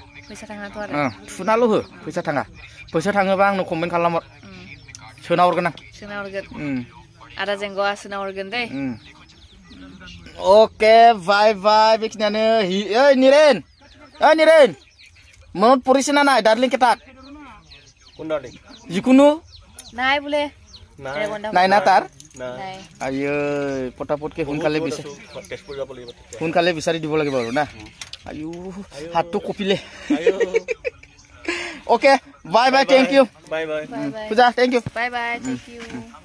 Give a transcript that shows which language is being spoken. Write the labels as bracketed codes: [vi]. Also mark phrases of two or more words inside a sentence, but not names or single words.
[brx] फैसा थाङाथ' आरो थुनाल' हो फैसा थाङोबा आंनो कमेन्ट खालामहर सोना हरगोन आं आदा जेंग'आ सोना हरगोन दै अके बाय बाय बेखिनियानो ओइ निरेन [as] मনত পৰিছে না নাই ডাৰ্লিং কেটাক যিকোনো নাই বোলে নাই না তাৰ আইও পটাপটকে সোনকালে বিচাৰি দিব লাগিব আৰু না আইও হাতটো কপিলে [en] OK bye bye thank you bye bye পূজা thank you bye bye thank you